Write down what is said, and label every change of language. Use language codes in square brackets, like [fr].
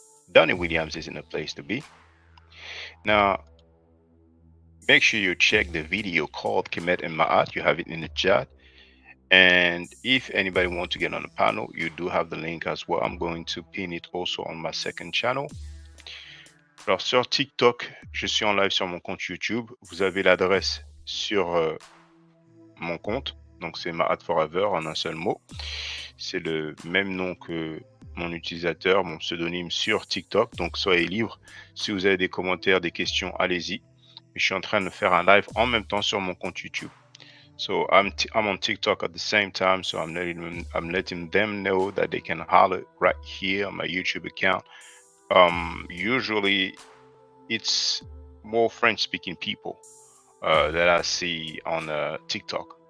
[en] Donnie Williams is in the place to be. Now, make sure you check the video called Kemet and Ma'at. You have it in the chat. And if anybody wants to get on the panel, you do have the link as well. I'm going to pin it also on my second channel. [fr] Alors sur TikTok, je suis en live sur mon compte YouTube. Vous avez l'adresse sur mon compte. Donc c'est Ma'at Forever en un seul mot. C'est le même nom que mon utilisateur, mon pseudonyme sur TikTok. Donc soyez libre. Si vous avez des commentaires, des questions, allez-y. Je suis en train de faire un live en même temps sur mon compte YouTube. [en] So I'm on TikTok at the same time. So I'm letting them know that they can holler right here on my YouTube account. Usually it's more French-speaking people that I see on TikTok.